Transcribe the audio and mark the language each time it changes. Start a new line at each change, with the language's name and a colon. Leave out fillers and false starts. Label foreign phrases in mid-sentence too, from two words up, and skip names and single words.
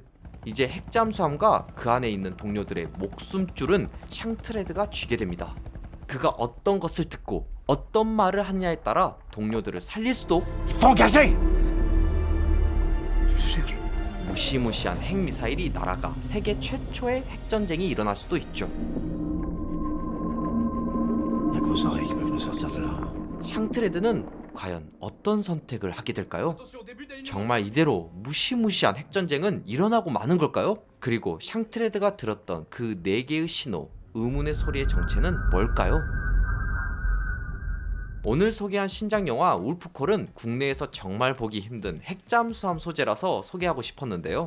Korean: 이제 핵잠수함과 그 안에 있는 동료들의 목숨줄은 샹트레드가 쥐게 됩니다. 그가 어떤 것을 듣고 어떤 말을 하느냐에 따라 동료들을 살릴 수도 무시무시한 핵미사일이 날아가 세계 최초의 핵전쟁이 일어날 수도 있죠.
French: Y'a que vos oreilles qui peuvent nous sortir de là.
Korean: 샹트레드는 과연 어떤 선택을 하게 될까요? 정말 이대로 무시무시한 핵전쟁은 일어나고 마는 걸까요? 그리고 샹트레드가 들었던 그 4개의 신호, 의문의 소리의 정체는 뭘까요? 오늘 소개한 신작영화 울프콜은 국내에서 정말 보기 힘든 핵잠수함 소재라서 소개하고 싶었는데요.